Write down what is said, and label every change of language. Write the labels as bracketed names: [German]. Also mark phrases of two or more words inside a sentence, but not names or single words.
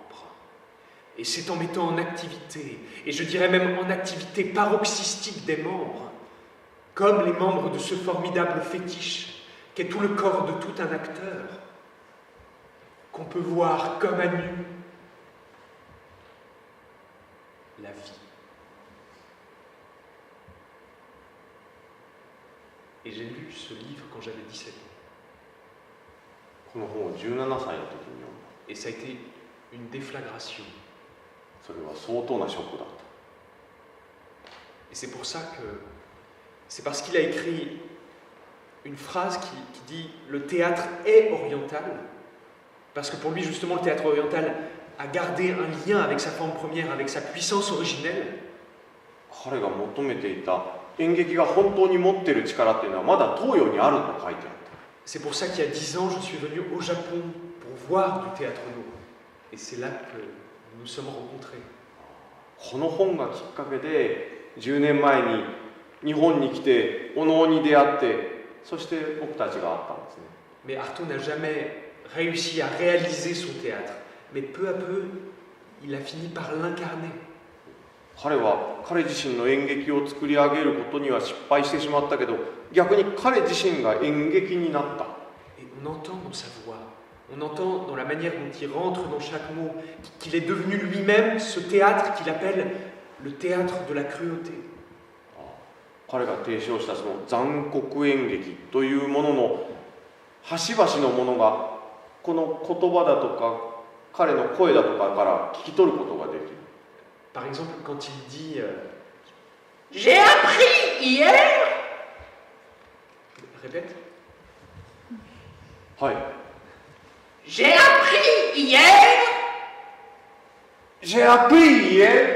[French] Et c'est en mettant en activité, et je dirais même en activité paroxystique des membres, comme les membres de ce formidable fétiche qu'est tout le corps de tout un acteur, qu'on peut voir comme à nu la vie. Et j'ai lu ce livre quand j'avais 17 ans. [Japanese] この本を17歳の時に読んだ。 [French] Et ça a été une déflagration. [Japanese] それは相当なショックだった。 [French] Et c'est pour ça que c'est parce qu'il a écrit une phrase qui dit « Le théâtre est oriental », parce que pour lui, justement, le théâtre oriental a gardé un lien avec sa forme première, avec sa puissance originelle. [Japanese] 彼が求めていた演劇が本当に持っている力っていうのはまだ東洋にあると書いてあった。 [French] C'est pour ça qu'il y a 10 ans, je suis venu au Japon pour voir du théâtre nouveau. Et c'est là que nous nous sommes rencontrés. [Japanese] この本がきっかけで10年前に日本に来てお能に出会って、そして僕たちが会ったんですね。 [French] Mais Artaud n'a jamais réussi à réaliser son théâtre. Mais peu à peu, il a fini par l'incarner. [Japanese] 彼は彼自身の演劇を作り上げることには失敗してしまったけど、逆に彼自身が演劇になった。 [French] Et on entend dans sa voix, on entend dans la manière dont il rentre dans chaque mot, qu'il est devenu lui-même ce théâtre qu'il appelle le théâtre de la cruauté. [Japanese] 彼が提唱したその残酷演劇というものの端々のものがこの言葉だとか彼の声だとかから聞き取ることができる。 [French] Par exemple, quand il dit J'ai appris hier. Répète. [Japanese] はい。 [French] J'ai appris hier. J'ai appris hier.